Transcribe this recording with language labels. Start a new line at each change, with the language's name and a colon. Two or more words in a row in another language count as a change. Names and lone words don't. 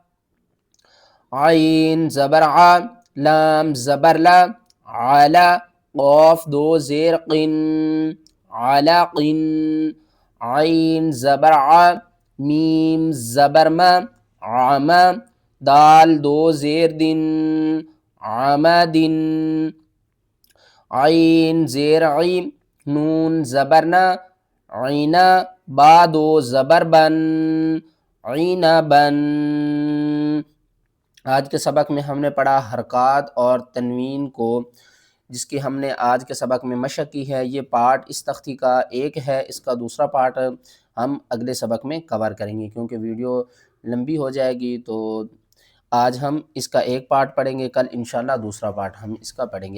Urdu: عین زبر ع، لام زبر لا، عالا، قاف دو زیر قن، علاقن، عین زبر ع، میم زبر ما، عما، دال دو زیر دن، عمادن، عین زیر عیم، نون زبرنا، عینا، با دو زبر بن، عینبن۔ آج کے سبق میں ہم نے پڑھا حرکات اور تنوین کو، جس کی ہم نے آج کے سبق میں مشق کی ہے۔ یہ پارٹ اس تختی کا ایک ہے، اس کا دوسرا پارٹ ہم اگلے سبق میں کور کریں گے، کیونکہ ویڈیو لمبی ہو جائے گی، تو آج ہم اس کا ایک پارٹ پڑھیں گے، کل انشاءاللہ دوسرا پارٹ ہم اس کا پڑھیں گے۔